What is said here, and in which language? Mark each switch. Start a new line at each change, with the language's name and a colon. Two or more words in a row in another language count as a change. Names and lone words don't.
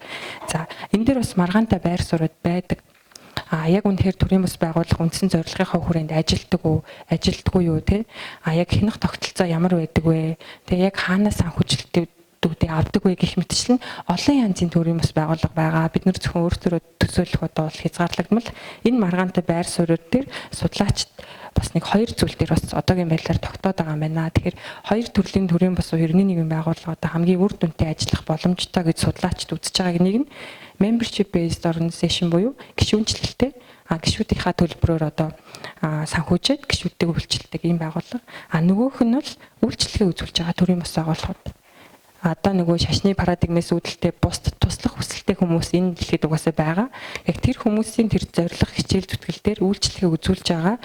Mongolian: За энэ дээр бас маргаантай байр суурьуд байдаг. Яг үнэхээр төрийн бас байгууллага үндсэн зорилгынхаа хүрээнд ажилтгүй юу те яг хянах тогтолцоо ямар байдаг вэ те яг хаанаас санхүүжилтүүдээ авдаг вэ гэх мэтчлэн олон янзын төрийн бас байгууллага байгаа. Бид нэр зөвхөн өөрсдөө төсөөлөх одоо бол хязгаарлагдмал энэ маргаантай байр суурьуд дээр судлаачид бас нэг хоёр зүйл дээр бас одоогийн байдлаар тогтоод байгаа юм байна. Тэгэхээр хоёр төрлийн төрийн бас иргэний нийгмийн байгууллагуудаа хамгийн үр дүнтэй ажиллах боломжтой гэж судлаачид үзэж байгааг нэг нь
English: membership based organization
Mongolian: буюу гишүүнчлэлтэй гишүүдийнхаа төлбөрөөр одоо санхүүжээд гишүүдтэй үйлчлдэг ийм байгууллага. Нөгөөх нь бол үйлчлэгээ үзүүлж байгаа төрийн бас байгууллагууд. Одоо нөгөө шашны парадигмээс үүдэлтэй бусд туслах хүсэлтэй хүмүүс энэ дэлхийд угаасаа байгаа. Яг тэр хүмүүсийн тэр зорилго, хичээл зүтгэл дээр үйлчлэгээ үзүүлж байгаа.